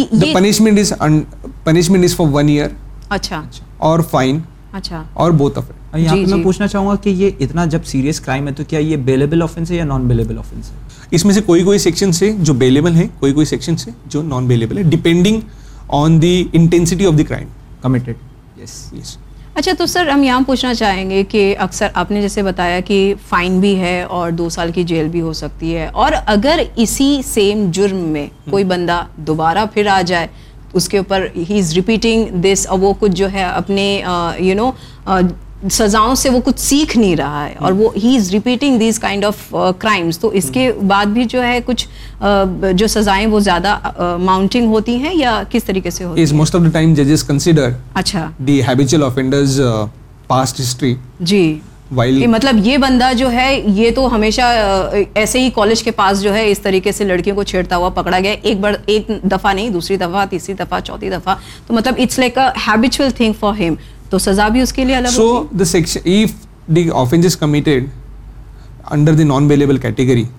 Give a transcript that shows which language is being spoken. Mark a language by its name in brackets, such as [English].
[English] the punishment is punishment is for 1 year [Urdu] اچھا اور fine اچھا [English] اور both of it [Urdu] یہاں پہ میں پوچھنا چاہوں گا کہ یہ اتنا جب سیریس کرائم ہے تو کیا یہ بیلیبل آفنس ہے یا نان بیلیبل آفنس ہے اس میں سے کوئی کوئی سیکشن سے جو بیلیبل ہے کوئی کوئی سیکشن سے جو نان بیلیبل ہے [English] depending on the intensity of the crime committed yes yes [Urdu] اچھا تو سر ہم یہاں پوچھنا چاہیں گے کہ اکثر آپ نے جیسے بتایا کہ فائن بھی ہے اور 2 سال کی جیل بھی ہو سکتی ہے, اور اگر اسی سیم جرم میں کوئی بندہ دوبارہ پھر آ جائے اس کے اوپر, [English] he is repeating this, [Urdu] وہ کچھ جو ہے اپنے یو نو سزاؤں سے وہ کچھ سیکھ نہیں رہا ہے اور وہ [English] he is repeating these kind of crimes, [Urdu] تو اس کے بعد بھی جو ہے کچھ جو سزائیں وہ زیادہ ماؤنٹنگ ہوتی ہیں یا کس طریقے سے ہوتی ہیں؟ [English] most of the time ججز consider [Urdu] اچھا [English] The habitual offenders past history. [Urdu] جی [English] wild, [Urdu] مطلب یہ بندہ جو ہے یہ تو ہمیشہ ایسے ہی کالج کے پاس جو ہے اس طریقے سے لڑکیوں کو چھیڑتا ہوا پکڑا گیا, ایک دفعہ نہیں دوسری دفعہ تیسری دفعہ چوتھی دفعہ, تو مطلب [English] it's like a habitual thing for ہم, [Urdu] تو سزا بھی اس کے لیے الگ. [English] so the section, if the offence is committed under the non bailable category,